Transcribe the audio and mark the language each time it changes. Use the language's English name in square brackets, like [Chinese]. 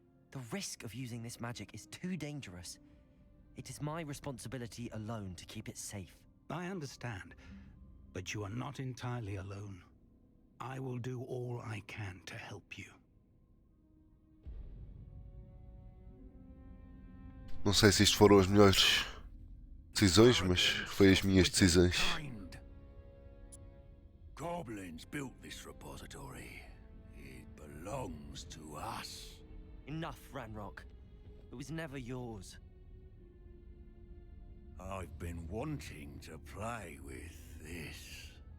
[English] The risk of using this magic is too dangerous. It is my responsibility alone to keep it safe. I understand, but you are not entirely alone. I will do all I can to help you. [Portuguese] Não sei se isto foram as melhores decisões, mas foi as minhas decisões. [English] Goblins built this repository. It belongs to us. Enough, Ranrock. It was never yours. I've been wanting to play with this.